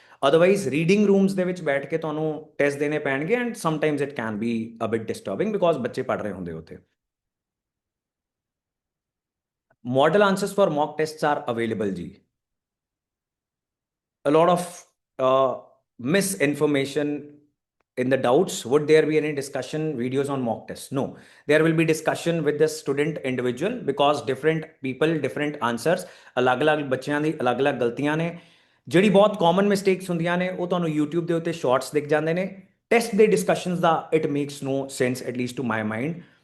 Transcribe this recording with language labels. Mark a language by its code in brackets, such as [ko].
[pa] Otherwise reading rooms ਦੇ ਵਿੱਚ ਬੈਠ ਕੇ ਤੁਹਾਨੂੰ ਟੈਸਟ ਦੇਣੇ ਪੈਣਗੇ and [en] sometimes it can be a bit disturbing [pa] because ਬੱਚੇ ਪੜ੍ਹ ਰਹੇ ਹੁੰਦੇ ਉੱਥੇ [en] model answers for mock tests are available [pa] ਜੀ [en] a lot of misinformation in the doubts. Would there be any discussion videos on mock tests? No, there will be discussion with the student individual because different people different answers [pa] ਅਲੱਗ-ਅਲੱਗ ਬੱਚਿਆਂ ਦੀ ਅਲੱਗ-ਅਲੱਗ ਗਲਤੀਆਂ ਨੇ ਜਿਹੜੀ ਬਹੁਤ common mistakes ਹੁੰਦੀਆਂ ਨੇ ਉਹ ਤੁਹਾਨੂੰ YouTube ਦੇ ਉੱਤੇ ਸ਼ਾਰਟਸ ਦਿਖ ਜਾਂਦੇ ਨੇ ਟੈਸਟ ਦੇ discussions ਦਾ [en] it makes no sense at least to my mind